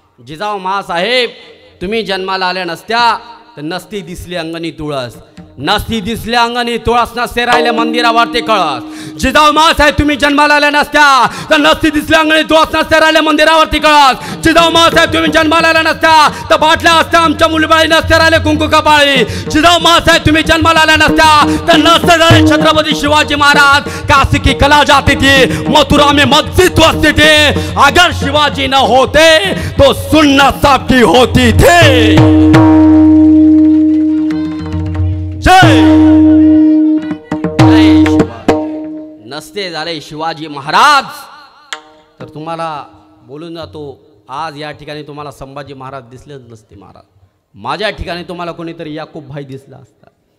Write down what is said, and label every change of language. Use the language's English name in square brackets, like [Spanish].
[Marathi] जिजाऊ मासाहेब, तुम्ही जन्माला आल्या नसत्या तर नसती दिसली अंगणी तुळस, नसती दिसली अंगणी तुळस, नसते राहिले मंदिरावरती कळस. जिजाऊ मासाहेब, तुम्ही जन्माला आल्या नसत्या तर नसती दिसली अंगणी तुळस, नसते राहिले मंदिरावरती कळस. जिजाऊ मासाहेब, तुम्ही जन्माला आल्या नसत्या तर बाटल्या असत्या आमच्या मुलीबाळी, नसते राहिले कुंकू कपाळी. जिजाऊ मासाहेब, तुम्ही जन्माला आल्या नसत्या तर नसते झाले छत्रपती शिवाजी महाराज. [Hindi] काशी की कला जाती थी, मथुरा में मस्जिद वसती थी, अगर शिवाजी न होते तो सुन्नत साबती होती थी. [Marathi] नसते झाले शिवाजी महाराज तर तुम्हाला बोलून जातो, आज या ठिकाणी तुम्हाला संभाजी महाराज दिसलेच नसते. महाराज माझ्या ठिकाणी तुम्हाला कोणीतरी याकूब भाई दिसला असता.